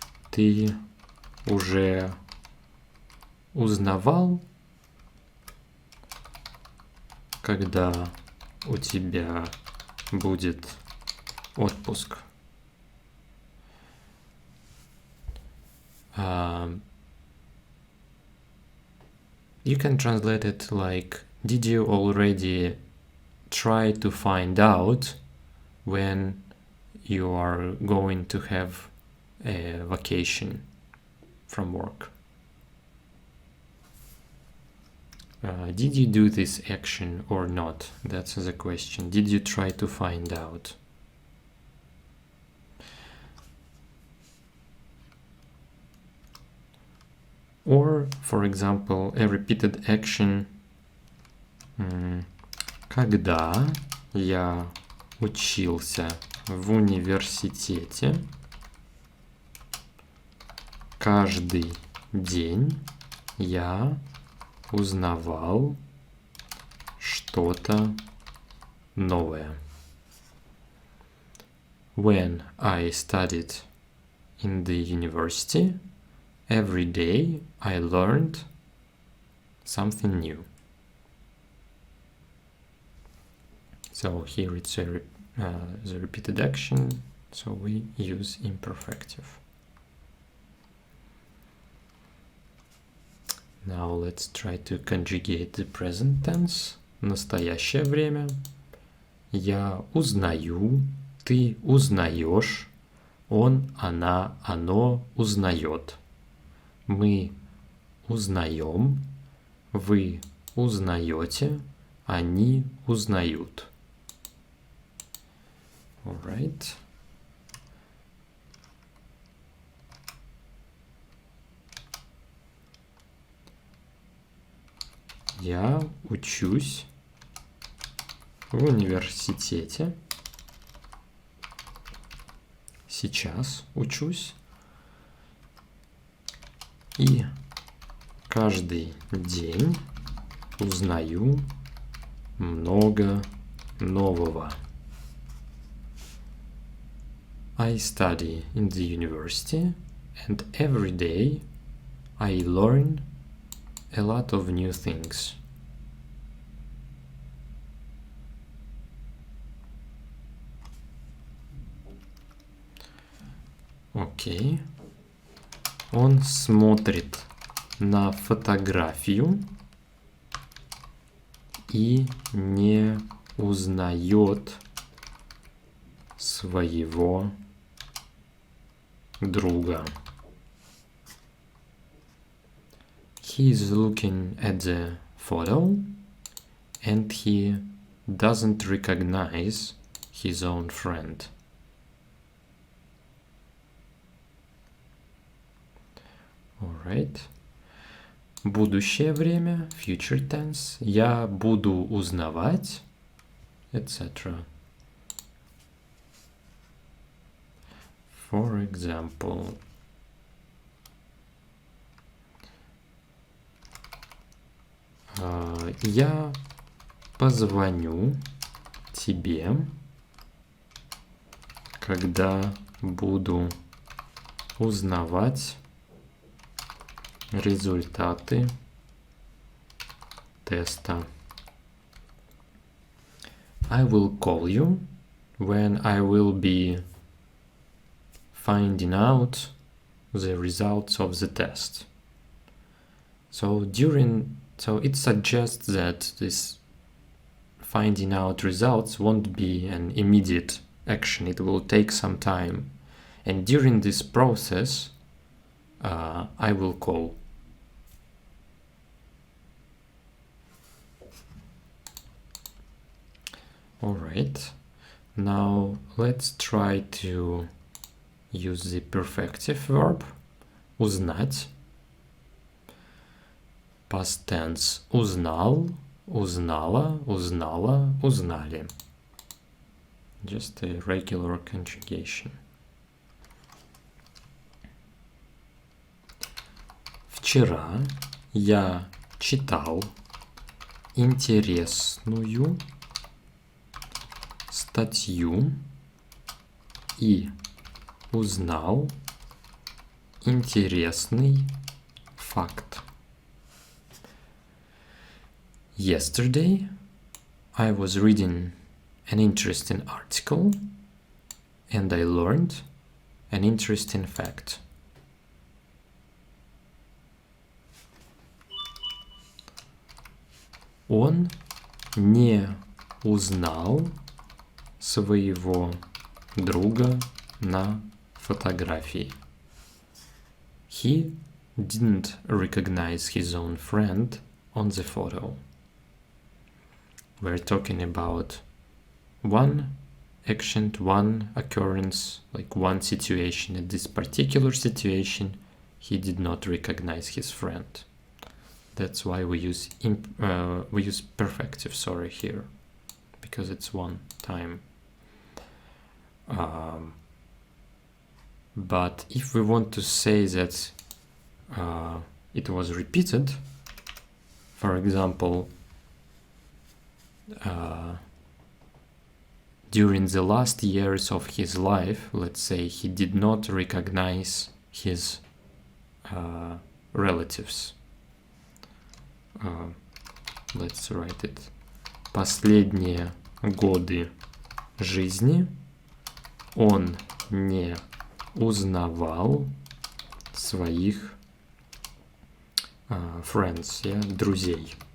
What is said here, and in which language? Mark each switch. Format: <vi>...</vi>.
<ru>Ты уже узнавал, когда у тебя будет отпуск?</ru> <en>You can translate it like, did you already try to find out when you are going to have a vacation from work? Did you do this action or not? That's the question. Did you try to find out? Or, for example, a repeated action.</en> <ru>Когда я учился в университете, каждый день я узнавал что-то новое.</ru> <en>When I studied in the university, every day I learned something new. So here it's the repeated action, so we use imperfective. Now let's try to conjugate the present tense.</en> <ru>Настоящее время. Я узнаю, ты узнаешь, он, она, оно узнает. Мы узнаем, вы узнаете, они узнают.</ru> <en>All right.</en> <ru>Я учусь в университете. Сейчас учусь. И каждый день узнаю много нового.</ru> <en>I study in the university, and every day I learn a lot of new things. Окей.</en> <ru>Он смотрит на фотографию и не узнает своего друга.</ru> <en>He is looking at the photo and he doesn't recognize his own friend. Alright.</en> <ru>Будущее время,</ru> <en>future tense.</en> <ru>Я буду узнавать, etc.</ru> <en>For example,</en> <ru>я позвоню тебе, когда буду узнавать результаты теста.</ru> <en>I will call you when I will be finding out the results of the test. So it suggests that this finding out results won't be an immediate action. It will take some time. And during this process, I will call. All right. Now let's try to use the perfective verb узнать. Past tense</en> <ru>узнал, узнала, узнала, узнали.</ru> <en>Just a regular conjugation.</en> <ru>Вчера я читал интересную статью и узнал интересный факт.</ru> <en>Yesterday, I was reading an interesting article and I learned an interesting fact.</en> <ru>Он не узнал своего друга на фотографии.</ru> <en>He didn't recognize his own friend on the photo. We're talking about one action, one occurrence, like one situation. In this particular situation, he did not recognize his friend. That's why we use perfective, here, because it's one time. But if we want to say that it was repeated, for example, during the last years of his life, let's say he did not recognize his relatives. Let's write it.</en> <ru>Последние годы жизни он не узнавал своих</ru> <en>friends,</en> <ru>друзей.</ru>